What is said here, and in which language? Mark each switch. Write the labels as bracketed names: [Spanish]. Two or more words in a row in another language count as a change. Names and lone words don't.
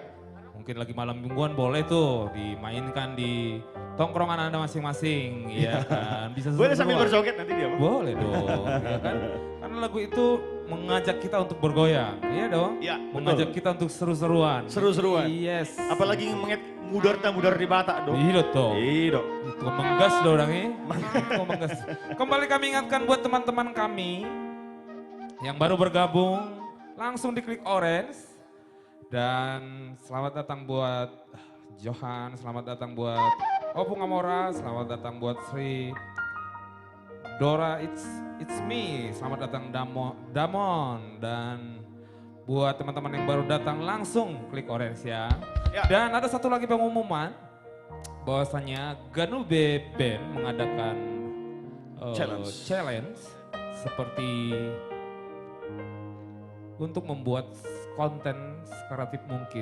[Indonesian] Mungkin lagi malam mingguan boleh tuh dimainkan di tongkrongan Anda masing-masing. Iya kan, bisa Boleh sambil seru-seruan. berjoget nanti dia, Bang. Boleh dong, ya kan. Karena lagu itu mengajak kita untuk bergoyang, iya dong. Iya, Mengajak kita untuk seru-seruan. Seru-seruan. Yes. Apalagi menget mudar di Batak dong. Iya toh. Iya dong. Itu menggas dong orang ini. Menggas. Kembali kami ingatkan buat teman-teman kami yang baru bergabung, langsung diklik orange. Dan selamat datang buat Johan, selamat datang buat Opung Amora, selamat datang buat Sri Dora, [English] it's me, [Indonesian] selamat datang Damon, dan buat teman-teman yang baru datang langsung klik orange ya. Dan ada satu lagi pengumuman, bahwasanya Ganu Beben mengadakan challenge seperti untuk membuat konten sekreatif mungkin.